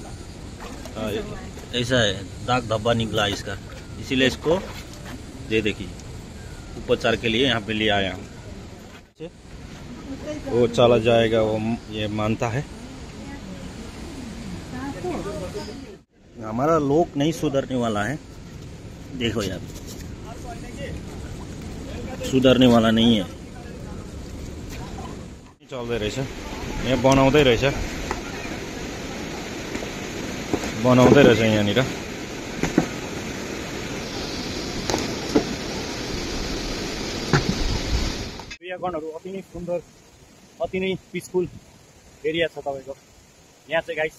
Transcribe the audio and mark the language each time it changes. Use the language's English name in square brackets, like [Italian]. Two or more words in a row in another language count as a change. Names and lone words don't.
[Hindi] ऐसा है, दाग धब्बा निकला इसका, इसीलिए इसको ये देखिए उपचार के लिए यहाँ पे ले आया हूँ। वो चला जाएगा, वो ये मानता है। हमारा लोक नहीं सुधरने वाला है, देखो यार, सुधरने वाला नहीं है। [Nepali] चल्दै रहेछ, यहाँ बनाउँदै रहेछ यहाँनिर। चिडियाघरहरू अति नै सुन्दर, अति नै [English] peaceful area [Nepali] छ तपाईँको यहाँ चाहिँ गाइस।